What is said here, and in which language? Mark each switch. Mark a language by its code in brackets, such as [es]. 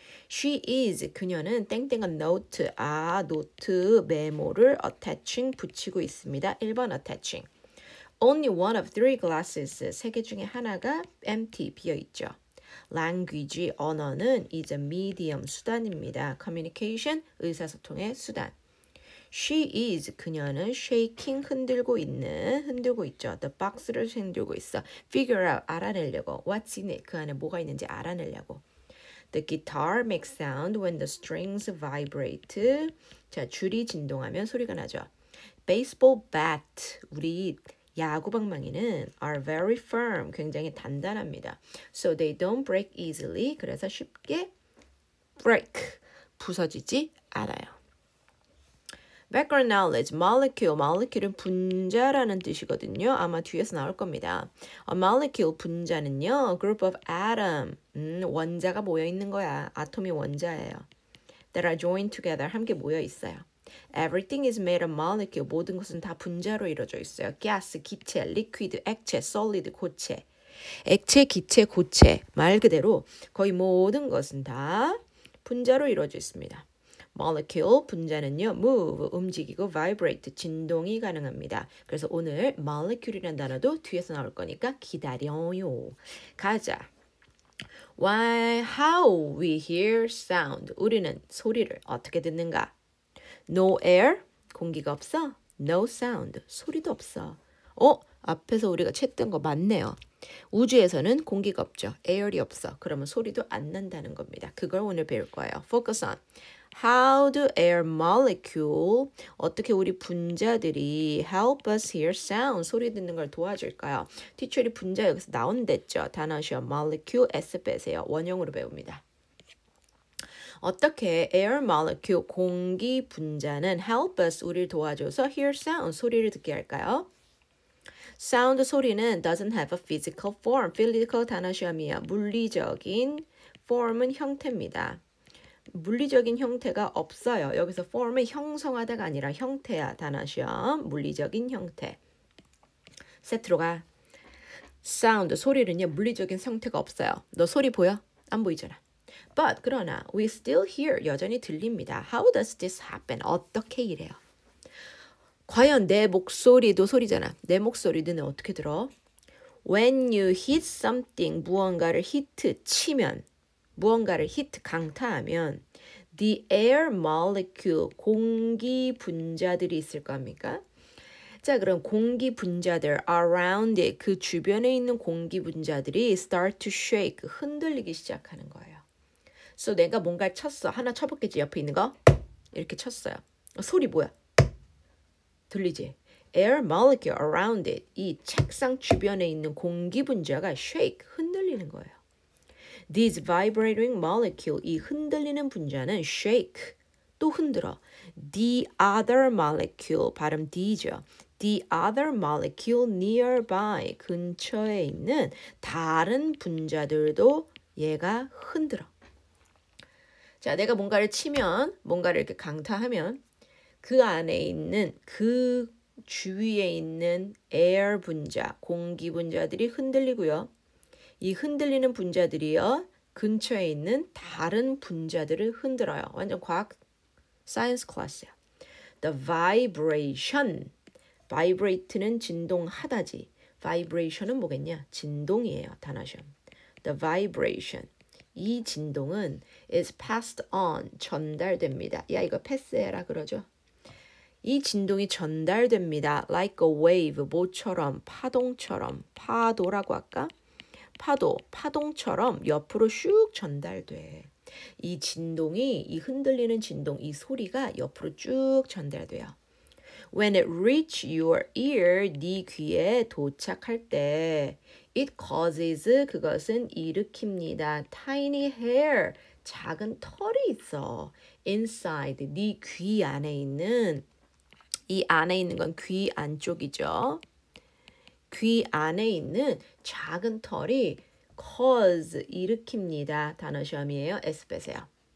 [en] She is, [ko] 그녀는 땡땡한 노트, 노트 메모를 attaching, 붙이고 있습니다. 1번 attaching. [en] Only one of three glasses, [ko] 세 개 중에 하나가 [en] empty, 비어있죠. Language, 언어는 is a medium, 수단입니다. [ko] Communication, 의사소통의 수단. [en] She is, [ko] 그녀는 shaking, 흔들고 있죠. [en] The box [ko] 를 흔들고 있어. [en] Figure out, 알아내려고. What's in it, [ko] 그 안에 뭐가 있는지 알아내려고. [en] The guitar makes sound when the strings vibrate. [ko] 자, 줄이 진동하면 소리가 나죠. [en] Baseball bat, [ko] 우리 야구 방망이는 [en] are very firm, [ko] 굉장히 단단합니다. [en] So they don't break easily. [ko] 그래서 쉽게 break, 부서지지 않아요. [en] Background knowledge, molecule은 [ko] 분자라는 뜻이거든요. 아마 뒤에서 나올 겁니다. [en] A molecule, [ko] 분자는요, [en] group of atom, [ko] 원자가 모여 있는 거야. 아톰이 원자예요. [en] That are joined together, [ko] 함께 모여 있어요. [en] Everything is made of molecule, [ko] 모든 것은 다 분자로 이루어져 있어요. gas, 기체, liquid, 액체, solid, 고체. 액체, 기체, 고체, 말 그대로 거의 모든 것은 다 분자로 이루어져 있습니다. molecule, 분자는요, move, 움직이고 vibrate, 진동이 가능합니다. 그래서 오늘 molecule이라는 단어도 뒤에서 나올 거니까 기다려요. [en] 가자. How we hear sound. [ko] 우리는 소리를 어떻게 듣는가? [en] No air, [ko] 공기가 없어. [en] No sound, [ko] 소리도 없어. 앞에서 우리가 챘던 거 맞네요. 우주에서는 공기가 없죠. air이 없어. 그러면 소리도 안 난다는 겁니다. 그걸 오늘 배울 거예요. [en] Focus on. How do air molecule, [ko] 어떻게 우리 분자들이 [en] help us hear sound, [ko] 소리 듣는 걸 도와줄까요? 티처리 분자 여기서 나온댔죠. 단어시어 molecule, s 빼세요. 원형으로 배웁니다. 어떻게 [en] air molecule, [ko] 공기 분자는 [en] help us, [ko] 우리를 도와줘서 [en] hear sound, [ko] 소리를 듣게 할까요? [en] sound, 소리는 doesn't have a physical form. [ko] physical 단어시험이야. 물리적인 form은 형태입니다. 물리적인 형태가 없어요. 여기서 form은 형성하다가 아니라 형태야. 단어시험. 물리적인 형태. 세트로 가. sound, 소리는요. 물리적인 형태가 없어요. 너 소리 보여? 안 보이잖아. [en] But, 그러나 we still hear, [ko] 여전히 들립니다. [en] How does this happen? [ko] 어떻게 이래요? 과연 내 목소리도 소리잖아. 내 목소리는 어떻게 들어? [en] When you hit something, 무언가를 hit, 치면, 무언가를 hit, 강타하면 the air molecule, [ko] 공기 분자들이 있을 겁니까? 자, 그럼 공기 분자들 [en] around it, [ko] 그 주변에 있는 공기 분자들이 [en] start to shake, [ko] 흔들리기 시작하는 거예요. So 내가 뭔가 쳤어. 하나 쳐봤겠지, 옆에 있는 거? 이렇게 쳤어요. 소리 뭐야? 들리지? [en] Air molecule around it, [ko] 이 책상 주변에 있는 공기 분자가 shake, 흔들리는 거예요. [en] These vibrating molecule, [ko] 이 흔들리는 분자는 [en] shake, [ko] 또 흔들어. [en] The other molecule, 발음 D죠. The other molecule nearby, [ko] 근처에 있는 다른 분자들도 얘가 흔들어. 자, 내가 뭔가를 치면, 뭔가를 이렇게 강타하면 그 안에 있는 그 주위에 있는 air 분자, 공기 분자들이 흔들리고요. 이 흔들리는 분자들이요. 근처에 있는 다른 분자들을 흔들어요. 완전 과학 사이언스 클래스야. The vibration. vibrate는 진동하다지. vibration은 뭐겠냐? 진동이에요. 단어 시험. The vibration. 이 진동은 [en] is passed on. [ko] 전달됩니다. 야, 이거 패스해라 그러죠. 이 진동이 전달됩니다. [en] Like a wave, [ko] 모처럼, 파동처럼, 파도라고 할까? 파도, 파동처럼 옆으로 슉 전달돼. 이 진동이, 이 흔들리는 진동, 이 소리가 옆으로 쭉 전달돼요. [en] When it reach your ear, [ko] 네 귀에 도착할 때, [en] it causes, [ko] 그것은 일으킵니다. [en] Tiny hair, [ko] 작은 털이 있어. Inside, 네 귀 안에 있는, 이 안에 있는 건 귀 안쪽이죠. 귀 안에 있는 작은 털이 cause, 일으킵니다. 단어 시험이에요. S 빼세요.